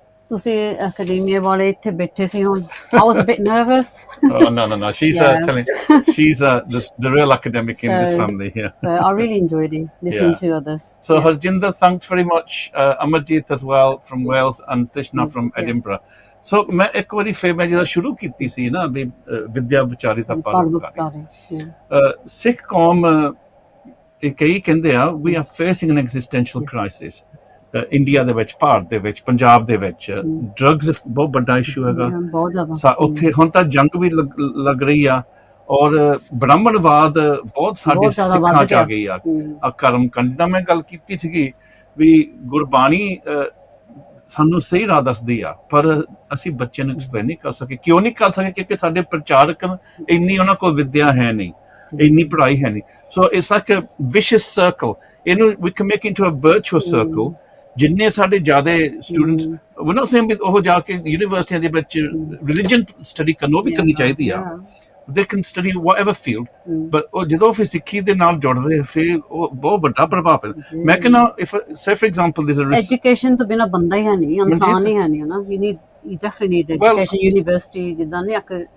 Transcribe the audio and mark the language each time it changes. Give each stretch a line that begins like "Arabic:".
Punjabi: ਤੁਸੀਂ academia ਵਾਲੇ ਇੱਥੇ ਬੈਠੇ ਸੀ ਹੁਣ
English: I was a bit nervous. Oh no she's she's the real academic in this family here. I really enjoyed it listening to others. So Harjinder, thanks very much. Amarjit as well from Wales, and Trishna from Edinburgh.
Punjabi: So ਮੈਂ ਇੱਕ ਵਾਰੀ ਫੇਰ ਮੈਂ ਜਦੋਂ ਸ਼ੁਰੂ ਕੀਤੀ ਸੀ ਨਾ ਵੀ ਵਿਦਿਆ ਵਿਚਾਰੀ ਦਾ ਪਰਉਪਕਾਰੀ ਸਿੱਖ ਕੌਮ ਕਈ ਕਹਿੰਦੇ ਆ
English: we are facing an existential crisis.
Punjabi: India ਦੇ ਵਿੱਚ, ਭਾਰਤ ਦੇ ਵਿੱਚ, ਪੰਜਾਬ ਦੇ ਵਿੱਚ ਡਰੱਗਸ ਬਹੁਤ ਵੱਡਾ ਇਸ਼ੂ ਹੈਗਾ ਉੱਥੇ। ਹੁਣ ਤਾਂ ਜੰਗ ਵੀ ਲੱਗ ਰਹੀ ਆ, ਔਰ ਬ੍ਰਾਹਮਣਵਾਦ ਬਹੁਤ ਸਾਡੇ ਸਿੱਖਾਂ ਚ ਆ ਗਈ ਆ। ਕਰਮਕਾਂਡ ਦਾ ਮੈਂ ਗੱਲ ਕੀਤੀ ਸੀਗੀ ਵੀ ਗੁਰਬਾਣੀ ਸਾਨੂੰ ਸਹੀ ਰਾਹ ਦੱਸਦੀ ਆ, ਪਰ ਅਸੀਂ ਬੱਚਿਆਂ ਨੂੰ ਐਕਸਪਲੇਨ ਨਹੀਂ ਕਰ ਸਕੇ। ਕਿਉਂ ਨਹੀਂ ਕਰ ਸਕੇ? ਕਿਉਂਕਿ ਸਾਡੇ ਪ੍ਰਚਾਰਕ ਇੰਨੀ ਉਹਨਾਂ ਕੋਲ ਵਿੱਦਿਆ ਹੈ ਨਹੀਂ, ਇੰਨੀ ਪੜ੍ਹਾਈ ਹੈ ਨਹੀਂ।
English: So it's like a vicious circle. ਇਹਨੂੰ we can make into a virtuous circle.
Punjabi: ਜਿੰਨੇ ਸਾਡੇ ਜ਼ਿਆਦਾ ਸਟੂਡੈਂਟਸ
English: we're not saying
Punjabi: ਉਹ ਜਾ ਕੇ ਯੂਨੀਵਰਸਿਟੀਆਂ ਦੇ ਵਿੱਚ ਰਿਲੀਜਨ ਸਟੱਡੀ ਕਰਨ, ਉਹ ਵੀ ਕਰਨੀ ਚਾਹੀਦੀ ਆ।
English: they can study whatever field, but
Punjabi: ਉਹ ਜਦੋਂ ਫਿਰ ਸਿੱਖੀ ਦੇ ਨਾਲ ਜੁੜਦੇ ਫਿਰ ਉਹ ਬਹੁਤ ਵੱਡਾ ਪ੍ਰਭਾਵ ਪੈਂਦਾ। ਮੈਂ ਕਹਿੰਦਾ
English: if say for example there's a
Punjabi: education ਤੋਂ ਬਿਨਾਂ ਬੰਦਾ ਹੀ ਹੈ ਨਹੀਂ, ਇਨਸਾਨ ਹੀ ਹੈ ਨਹੀਂ ਨਾ।
English: you definitely need education, university
Punjabi: ਜਿੱਦਾਂ ਨਹੀਂ ਇੱਕ